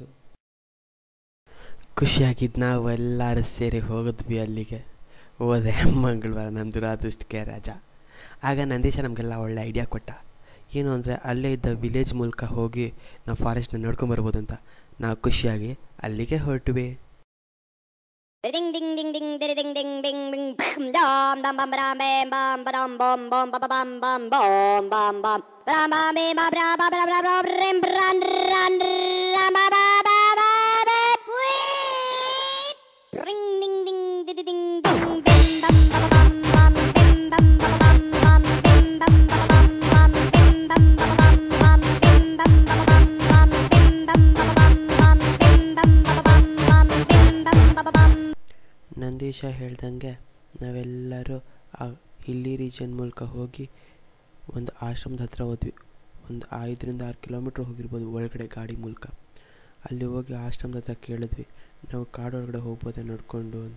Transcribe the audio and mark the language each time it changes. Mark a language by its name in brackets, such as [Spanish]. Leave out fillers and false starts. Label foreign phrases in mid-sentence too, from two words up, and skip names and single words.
[Kannada] ಖುಷಿಯಾಗಿದ್ದು ನಾವು ಎಲ್ಲರೂ ಸೇರಿ ಹೋಗಿದ್ವಿ ಅಲ್ಲಿಗೆ. ಹೋದರೆ ಮಂಗಳವಾರ ನಮ್ಮ ದುರಾದೃಷ್ಟಕ್ಕೆ ರಜಾ. ಆಗ ನಂದೀಶ ನಮಗೆಲ್ಲ ಒಳ್ಳೆ ಐಡಿಯಾ ಕೊಟ್ಟ. ಏನು ಅಂದರೆ ಅಲ್ಲೇ ಇದ್ದ ವಿಲೇಜ್ ಮೂಲಕ ಹೋಗಿ ನಾವು ಫಾರೆಸ್ಟ್ನ ನೋಡ್ಕೊಂಬರ್ಬೋದು ಅಂತ. ನಾವು ಖುಷಿಯಾಗಿ ಅಲ್ಲಿಗೆ ಹೊರಟ್ವಿ. Ding ding ding ding ding ding ding ding ding dum dum bum bam bam bam bam bam bam bam bam bam bam bam bam bam bam bra bra bra bra bra rim ran ran ram ba ba ba ba ba ring ding ding ding ding ding bim bam bam bam bim bam bam bam bim bam bam bam bim bam bam bam bim bam bam bam bim bam bam bam bim bam bam bim bam bam. ನಂದೀಶ ಹೇಳ್ದಂಗೆ ನಾವೆಲ್ಲರೂ ಆ [English] hilly region [Kannada] ಮೂಲಕ ಹೋಗಿ ಒಂದು ಆಶ್ರಮದ ಹತ್ರ ಹೋದ್ವಿ. ಒಂದು 5-6 ಕಿಲೋಮೀಟ್ರ್ ಹೋಗಿರ್ಬೋದು ಒಳಗಡೆ ಗಾಡಿ ಮೂಲಕ. ಅಲ್ಲಿ ಹೋಗಿ ಆಶ್ರಮದ ಹತ್ರ ಕೇಳಿದ್ವಿ, ನಾವು ಕಾಡೊಳಗಡೆ ಹೋಗ್ಬೋದೇ ನೋಡಿಕೊಂಡು ಅಂತ.